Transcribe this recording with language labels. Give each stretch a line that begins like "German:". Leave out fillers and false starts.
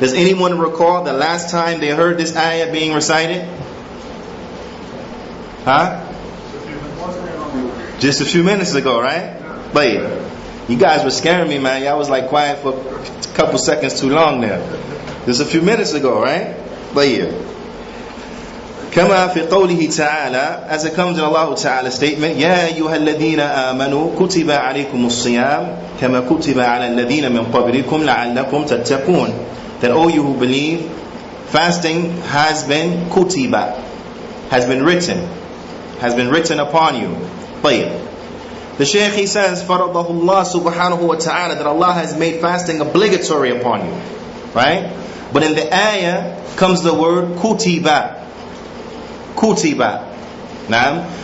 English: Does anyone recall the last time they heard this ayah being recited? Huh? Just a few minutes ago, right? You guys were scaring me, man. Y'all was like quiet for a couple seconds too long there. Just a few minutes ago, right?
Arabic: كما في قوله تعالى,
English: as it comes in Allah Ta'ala's statement,
Arabic: يا أيها الذين آمنوا كتب عليكم الصيام كما كتب على الذين من قبلكم لعلكم تتقون.
English: That all you who believe, fasting has been kutiba, has been written upon you. The Shaykh, he says,
Arabic: فَرَضَهُ اللَّهُ سُبْحَانَهُ وَتَعَالَى,
English: that Allah has made fasting obligatory upon you. Right? But in the ayah comes the word kutiba. Kutiba. Naam.